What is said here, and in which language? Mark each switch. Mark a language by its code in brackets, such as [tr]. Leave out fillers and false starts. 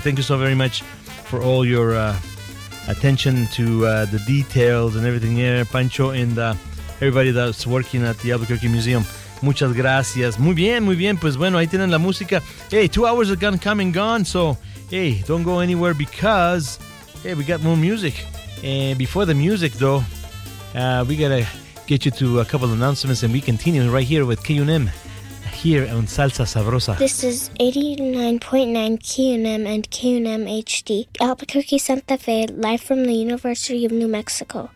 [en] Thank you so very much for all your attention to the details and everything here, Pancho, and everybody that's working at the Albuquerque Museum. [es] Muchas gracias. Muy bien, pues bueno, ahí tienen la música. [en] Hey, 2 hours have gone, come and gone, so hey, don't go anywhere because we got more music. And before the music, though, we got to get you to a couple of announcements, and we continue right here with KUNM, here on Salsa Sabrosa. This is 89.9 KUNM and KUNM HD, Albuquerque Santa Fe, live from the University of New Mexico.